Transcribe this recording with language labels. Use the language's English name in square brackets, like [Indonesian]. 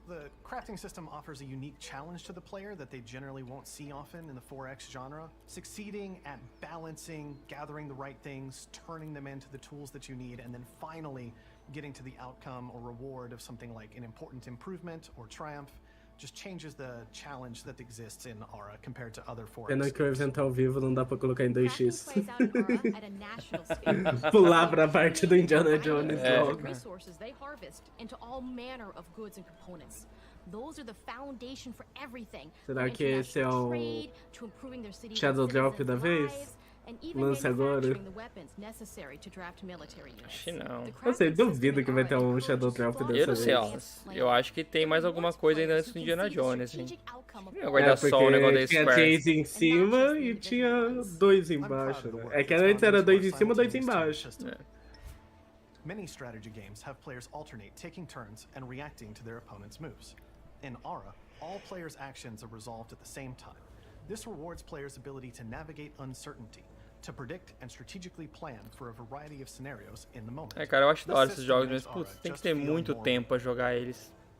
[English] The crafting system offers a unique challenge to the player that they generally won't see often in the 4X genre. Succeeding at balancing, gathering the right things, turning them into the tools that you need, and then finally getting to the outcome or reward of something like an important improvement or triumph just changes the challenge that exists in Aura compared to other 4X. [Portuguese] Pena que o evento ao vivo não dá pra colocar em 2x. Pular pra parte do Indiana Jones logo. [English] Resources they harvest into all manner of goods and components. Those are the foundation for everything. [Portuguese] Será que esse é o Shadow Drop da vez? Lança agora. Acho que não. Eu sei, duvido que vai ter um Shadow Drop dessa vez. Eu não sei, ó. Eu acho que tem mais alguma coisa ainda antes do Indiana Jones, hein? Não vai dar só um negócio da tinha Square. 3 em cima e tinha 2 embaixo, né? É que antes era 2 em cima, 2 embaixo. [English] Many strategy games have players alternate taking turns and reacting to their opponent's moves. In Aura, all players' actions are resolved at the same time. This rewards players' ability to navigate uncertainty, to predict and strategically plan for a variety of scenarios in the moment. [Portuguese] É, cara, eu acho da hora esses jogos, mas putz, tem que ter muito tempo pra jogar eles.